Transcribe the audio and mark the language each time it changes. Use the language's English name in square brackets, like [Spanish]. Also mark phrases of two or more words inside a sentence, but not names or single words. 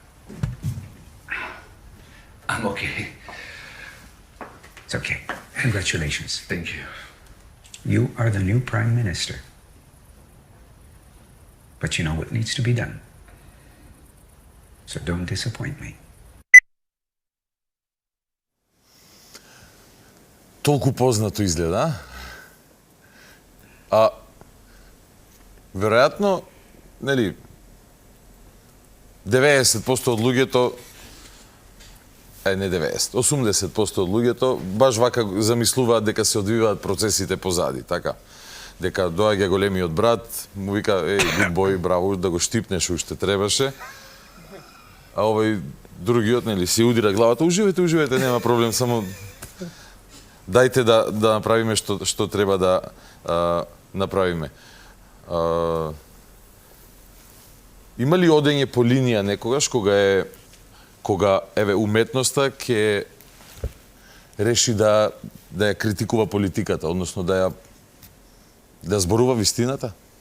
[English] I'm okay. It's okay. Congratulations. Thank you. You are the new Prime Minister. But you know what needs to be done. So don't disappoint me. [Macedonian] Толку познато изгледа, веројатно, нели, 90% од луѓето, не 90, 80% од луѓето баш вака замислуваат дека се одвиваат процесите позади, така. Дека доаѓа големиот брат, му вика, [English] good boy, [Macedonian] браво, да го штипнеш уште требаше. А овој другиот, нели, си удира главата, уживајте, нема проблем, само дајте да направиме што треба да направиме. Има ли одење по линија некогаш кога уметноста ќе реши да ја критикува политиката, односно да зборува вистината?